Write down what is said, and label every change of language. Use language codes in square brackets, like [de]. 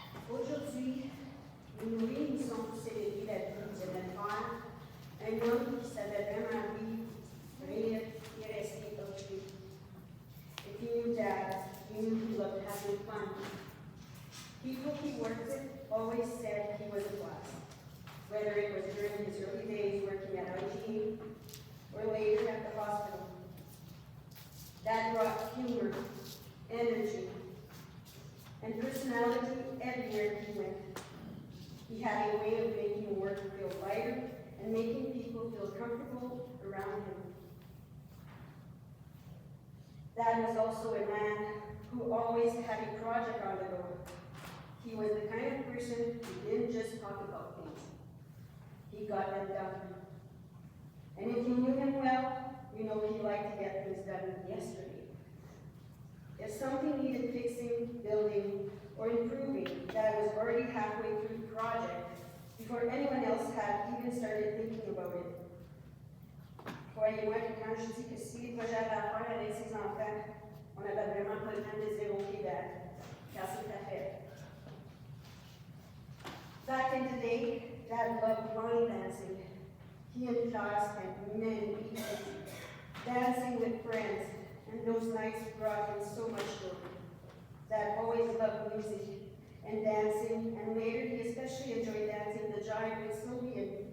[fr] Aujourd'hui, nous nous réunissons pour célébrer la vie de notre frère, un homme qui savait vraiment vivre, rire et rester occupé. [en] If you knew Dad, you knew he loved having fun. People he worked with always said he was a blast, whether it was during his early days working at IGA or later at the hospital. Dad brought humor, energy, and personality everywhere he went. He had a way of making work feel lighter and making people feel comfortable around him. Dad was also a man who always had a project on the go. He was the kind of person who didn't just talk about things. He got them done. And if you knew him well, you know he liked to get things done yesterday. If something needed fixing, building, or improving, Dad was already halfway through the project before anyone else had even started thinking about it. [fr] Croyez-moi que quand je dis que si les projets avaient à faire avec ses enfants, on n'avait vraiment pas le temps de dire OK, Dad, car c'est à faire. [en] Back in the day, Dad loved line dancing. He and Josh spent many evenings dancing with friends, and those nights brought him so much joy. Dad always loved music and dancing, and later he especially enjoyed dancing the jive with Sylvia.